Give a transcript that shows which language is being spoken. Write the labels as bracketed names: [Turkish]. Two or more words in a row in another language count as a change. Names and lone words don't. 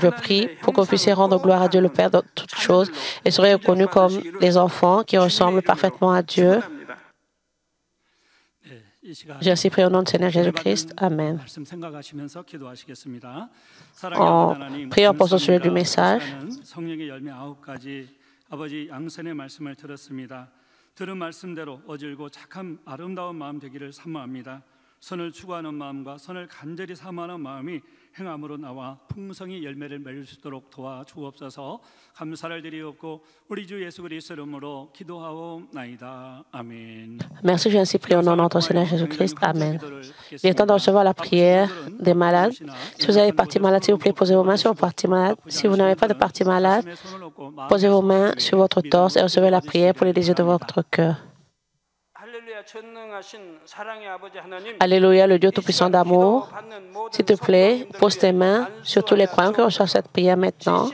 [French] Je prie pour que vous puissiez rendre gloire à Dieu le Père dans toutes choses et soyez reconnus comme des enfants qui ressemblent parfaitement à Dieu. J'ai ainsi prié au nom du Seigneur Jésus-Christ. Amen. En priant pour ce sujet du message, [Korean] 들은 말씀대로 어질고 착한 아름다운 마음 되기를 사모합니다. 선을 추구하는 마음과 선을 간절히 사모하는 마음이 행함으로 나와 풍성히 열매를 맺을 수 있도록 도와 주옵소서. 감사를 드리옵고 우리 주 예수 그리스도 이름으로 기도하옵나이다. 아멘. [French] Merci, j'ai ainsi prié au nom de notre Seigneur Jésus-Christ. Amen. Il est temps de recevoir la prière des malades. Si vous avez partie malade, s'il vous plaît, posez vos mains sur vos parties malades. Si vous n'avez pas de partie malade, posez vos mains sur votre torse et recevez la prière pour les désirs de votre cœur. Alléluia, le Dieu Tout-Puissant d'amour, s'il te plaît, pose tes mains sur tous les croyants qui reçoivent cette prière maintenant.